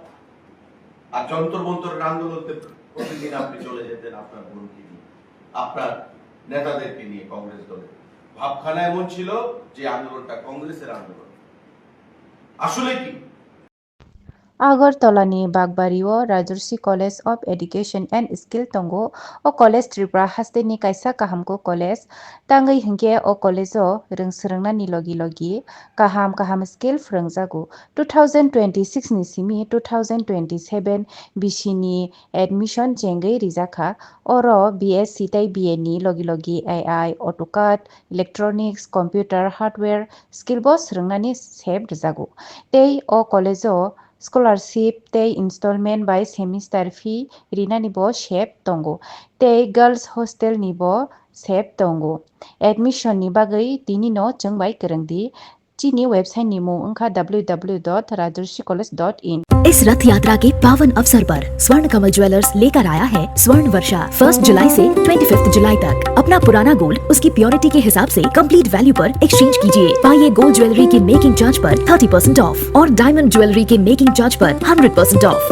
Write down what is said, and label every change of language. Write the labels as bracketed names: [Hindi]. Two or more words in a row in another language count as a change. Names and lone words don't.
[Bangla] আর যন্তর মন্তরের আন্দোলনতে প্রতিদিন আপনি চলে যেতেন আপনার বোনকে নিয়ে, আপনার নেতাদেরকে নিয়ে। কংগ্রেস দলের ভাবখানা এমন ছিল যে আন্দোলনটা কংগ্রেসের আন্দোলন। আসলে কি [Kok Borok] Agartala-ni Bagbario Rajarsi College of Education and Skill Tongo o College Tripura haste-ni kaisa kahamko college tangai hingke o college o rungsrungna ni logi kaham skill phrungjago 2026 ni simi 2027 bisi-ni admission jengei rijaka oro BSc tai BA ni logi AI AutoCAD [English] Electronics Computer Hardware [Kok Borok] skill bo srungnani sep rijago tei o college o scholarship tei [English] installment by semester fee [Kok Borok] rinani bo sep tongo tei [English] girls hostel [Kok Borok] ni bo sep tongo admission ni bagui tini no chungbai kwrungdi chini website ni mung wngkha www.rajarsicollege.in। [Hindi] इस रथ यात्रा के पावन अवसर पर स्वर्ण कमल ज्वेलर्स लेकर आया है स्वर्ण वर्षा 1 जुलाई से 25 जुलाई तक। अपना पुराना गोल्ड उसकी प्योरिटी के हिसाब से [English] complete value [Hindi] पर एक्सचेंज कीजिए। पाइए [English] gold jewellery [Hindi] के [English] making charge [Hindi] पर 30% ऑफ और [English] diamond jewellery [Hindi] के [English] making charge [Hindi] पर 100% ऑफ।